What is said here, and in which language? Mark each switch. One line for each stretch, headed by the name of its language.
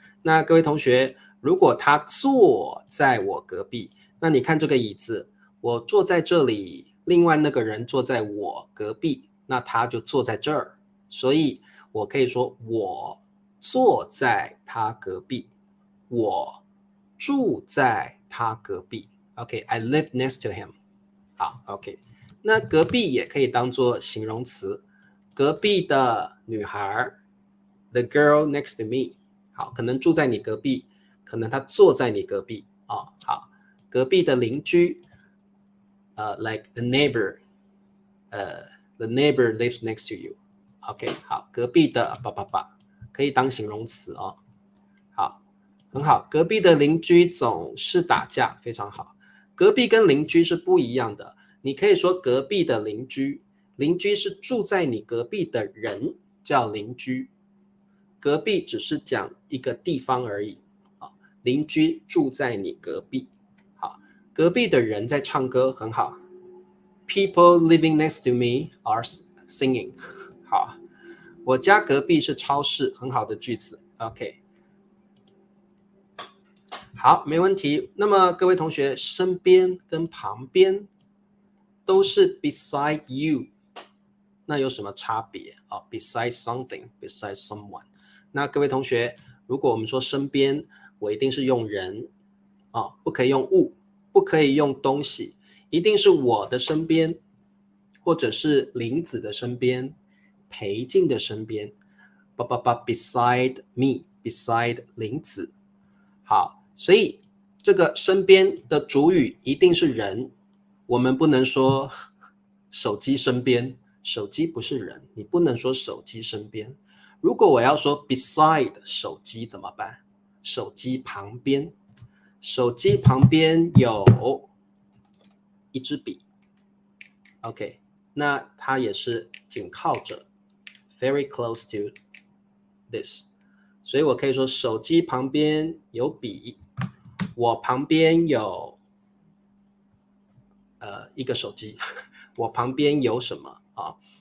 Chinese: 那各位同学，如果他坐在我隔壁，那你看这个椅子，我坐在这里，另外那个人坐在我隔壁，那他就坐在这儿，所以我可以说我坐在他隔壁，我住在他隔壁。 OK， I live next to him。好 ，OK， 那隔壁也可以当做形容词，隔壁的女孩 ， the girl next to me。好，可能住在你隔壁，可能她坐在你隔壁哦。好，隔壁的邻居， like the neighbor，the neighbor lives next to you。 OK， 好，隔壁的爸爸爸可以当形容词哦。好，很好，隔壁的邻居总是打架，非常好。隔壁跟邻居是不一样的，你可以说隔壁的邻居，邻居是住在你隔壁的人叫邻居，隔壁只是讲一个地方而已。邻居住在你隔壁。好，隔壁的人在唱歌，很好。
English: People living next to me are singing。
Chinese: 好，我家隔壁是超市，很好的句子。 OK。好，没问题。那么各位同学，身边跟旁边都是 beside you，那有什么差别啊？ beside something， beside someone。那各位同学，如果我们说身边，我一定是用人啊，不可以用物，不可以用东西，一定是我的身边，或者是林子的身边，裴静的身边。
English: beside me，beside 林子。
Chinese: 好，所以这个身边的主语一定是人，我们不能说手机身边，手机不是人，你不能说手机身边。如果我要说 beside 手机怎么办？手机旁边，手机旁边有一支笔 ，OK， 那它也是紧靠着 ， very close to this，所以我可以说手机旁边有笔，我旁边有一个手机，我旁边有什么啊？